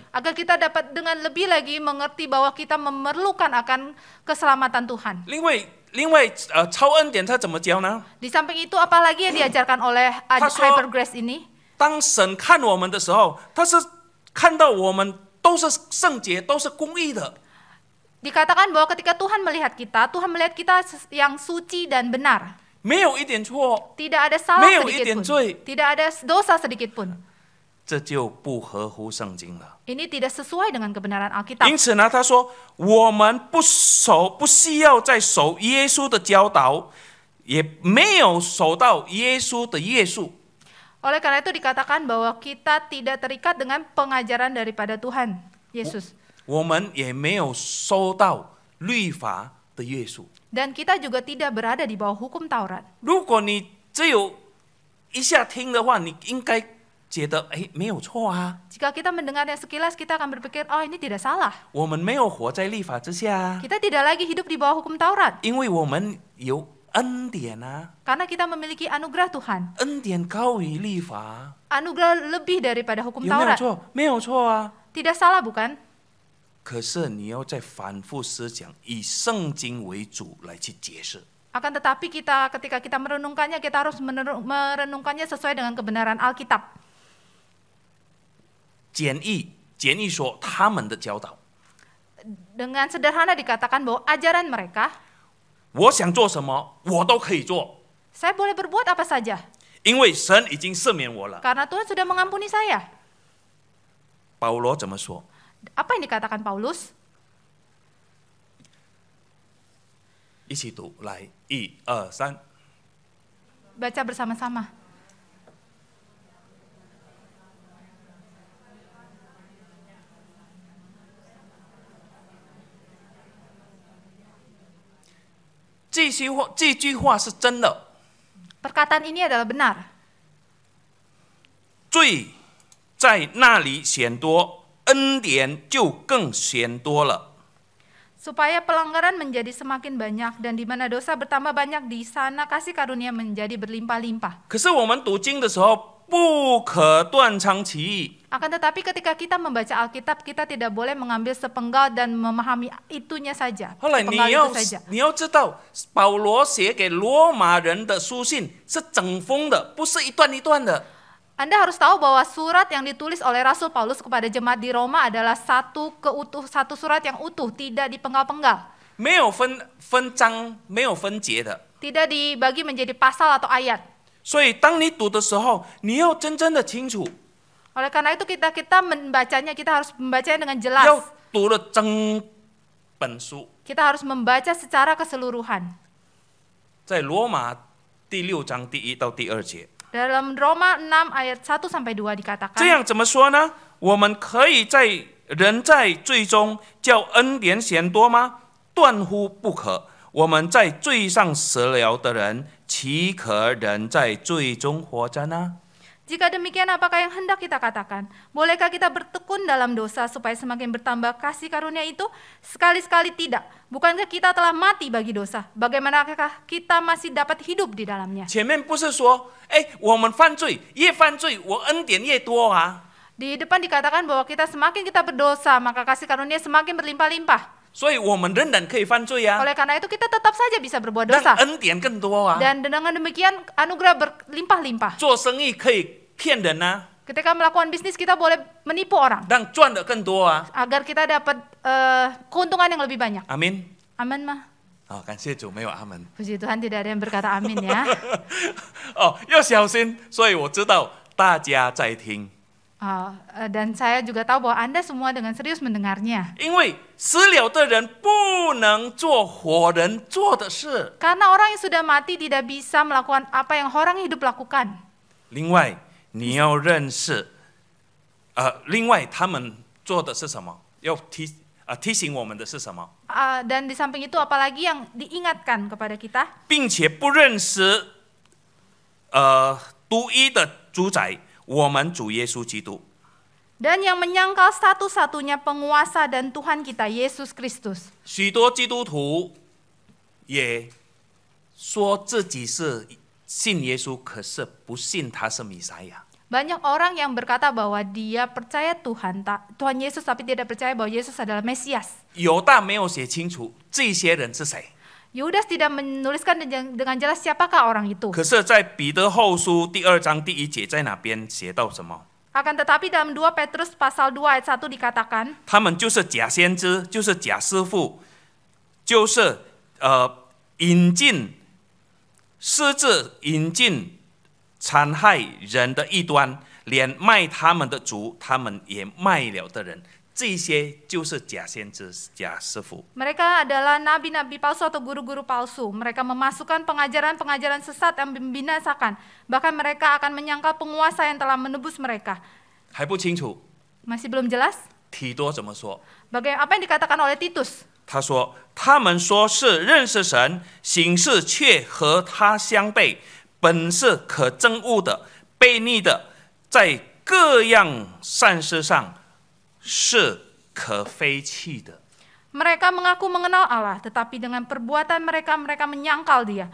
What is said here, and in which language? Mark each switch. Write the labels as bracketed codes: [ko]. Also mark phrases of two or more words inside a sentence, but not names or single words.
[id] Agar kita dapat dengan lebih lagi mengerti bahwa kita memerlukan akan keselamatan Tuhan. [zh] 另外，超恩典他怎么教呢？ [id] Di samping itu, apalagi yang diajarkan oleh Pasal- [en] Hyper Grace [id] ini? [zh] 当神看我们的时候，他是看到我们都是圣洁，都是公义的。 [id] Dikatakan bahwa ketika Tuhan melihat kita, Tuhan melihat kita yang suci dan benar. [zh] 没有一点错， [id] Tidak ada salah [zh] 没有一 [id] sedikit [zh] 点 [id] pun. [zh] 罪， [id] Tidak ada dosa sedikit pun. [zh] 这就不合乎圣经了。 [id] Ini tidak sesuai dengan kebenaran Alkitab. [zh] 因此呢，他说我们不需要再守耶稣的教导，也没有守到耶稣的约束。 [id] Oleh karena itu dikatakan bahwa kita tidak terikat dengan pengajaran daripada Tuhan Yesus. [zh] 我们也没有收到律法的约束。 [id] Dan kita juga tidak berada di bawah hukum Taurat. [zh] 如果你只有一下听的话，你应该觉得没有错啊。 [id] Jika kita mendengarnya sekilas, kita akan berpikir, oh ini tidak salah. [zh] 我们没有活在律法之下， [id] Kita tidak lagi hidup di bawah hukum Taurat. [zh] 因为我们有恩典啊， [id] Karena kita memiliki anugerah Tuhan. [zh] 恩典高于律法， [id] Anugerah lebih daripada hukum [zh] 有没有 [id] Taurat. [zh] 错？没有错啊。 [id] Tidak salah bukan? [zh] 可是你要再反复思想，以圣经为主来去解释。 [id] Akan tetapi ketika kita merenungkannya, kita harus merenungkannya sesuai dengan kebenaran Alkitab. [zh] 简易说他们的教导， [id] Dengan sederhana dikatakan bahwa ajaran mereka, [zh] 我想做什么我都可以做， [id] saya boleh berbuat apa saja. [zh] 因为神已经赦免我了。 [id] Karena Tuhan sudah mengampuni saya. [zh] 保罗怎么说？ [id] Apa yang dikatakan Paulus? [zh] 一起读，来，1、2、3。 [id] Baca bersama-sama. [zh] “ 这句话是真的， [id] Perkataan ini adalah benar. [zh] 罪在那里显多，恩典就更显多了。” [id] Supaya pelanggaran menjadi semakin banyak dan di mana dosa bertambah banyak, di sana kasih karunia menjadi berlimpah-limpah. [zh] 可是我们读经的时候，不可断章取义。 [id] Akan tetapi ketika kita membaca Alkitab, kita tidak boleh mengambil sepenggal dan memahami itunya saja. [zh] 后来 [id] Sepenggal itu saja. [zh] 你要知道，保罗写给罗马人的书信是整封的，不是一段一段的。 [id] Anda harus tahu bahwa surat yang ditulis oleh Rasul Paulus kepada jemaat di Roma adalah satu surat yang utuh, tidak dipenggal-penggal. [zh] 没有分章，没有分节的。 [id] Tidak dibagi menjadi pasal atau ayat. [zh] 所以当你读的时候，你要真正的清楚， [id] Oleh karena itu kita membacanya, kita harus membacanya dengan jelas. [zh] 要读了整本书。 [id] Kita harus membaca secara keseluruhan. [zh] 在罗马第6章第1到第2节。 [id] Dalam Roma 6 ayat 1 sampai 2 dikatakan. [zh] 这样怎么说呢？我们可以人在罪中叫恩典显多吗？断乎不可。我们在罪上死了的人，岂可仍在罪中活着呢？ [id] Jika demikian, apakah yang hendak kita katakan? Bolehkah kita bertekun dalam dosa supaya semakin bertambah kasih karunia itu? Sekali-sekali tidak. Bukankah kita telah mati bagi dosa? Bagaimanakah kita masih dapat hidup di dalamnya? [zh] 前面不是说，我们犯罪越犯罪，我恩典越多啊？ [id] Di depan dikatakan bahwa semakin kita berdosa, maka kasih karunia semakin berlimpah-limpah. [zh] 所以我们仍然可以犯罪啊， [id] Oleh karena itu kita tetap saja bisa berbuat [zh] 让 [id] dosa. [zh] 恩典更多啊。 [id] Dan dengan demikian anugerah berlimpah-limpah. [zh] 做生意可以骗人啊， [id] Ketika melakukan bisnis kita boleh menipu orang [zh] 让赚的更多啊。 [id] agar kita dapat keuntungan yang lebih banyak. [zh] 阿门。 [id] Amin mah. [zh] 好，感谢主，没有阿门。 [id] Puji Tuhan tidak ada yang berkata amin ya. [zh] 要小心，所以我知道大家在听。 [id] Dan saya juga tahu bahwa Anda semua dengan serius mendengarnya. [zh] 因为死了的人不能做活人做的事。 [id] Karena orang yang sudah mati tidak bisa melakukan apa yang orang hidup lakukan. [zh] 另外，你要认识，另外他们做的是什么？要提醒我们的是什么？ [id] Dan di samping itu apalagi yang diingatkan kepada kita, [zh] 并且不认识，独一的主宰，我们主耶稣基督。 [id] dan yang menyangkal satu-satunya penguasa dan Tuhan kita Yesus Kristus. [zh] 许多基督徒也说自己是信耶稣，可是不信他是弥赛亚。 [id] Banyak orang yang berkata bahwa dia percaya Tuhan Yesus, tapi tidak percaya bahwa Yesus adalah Mesias. [zh] 犹大没有写清楚这些人是谁， [id] Yudas tidak menuliskan dengan jelas siapakah orang itu. [zh] 可是，在彼得后书第2章第1节，在哪边写到什么？ [id] Akan tetapi dalam 2 Petrus pasal 2 ayat 1 dikatakan, [zh] 他们就是假先知，就是假师傅，就是引进私自引进残害人的异端，连卖他们的主，他们也卖了的人，这些就是假先知、假师傅。 [id] mereka adalah nabi-nabi palsu atau guru-guru palsu. Mereka memasukkan pengajaran-pengajaran sesat yang membinasakan. Bahkan mereka akan menyangkal penguasa yang telah menebus mereka. [zh] 还不清楚， [id] Masih belum jelas? [zh] 提多怎么说？ [id] Apa yang dikatakan oleh Titus? [zh] 他说：“他们说是认识神，行事却和他相悖，本是可憎恶的、悖逆的，在各样善事上是可非弃的。” [id] Mereka mengaku mengenal Allah, tetapi dengan perbuatan mereka menyangkal Dia.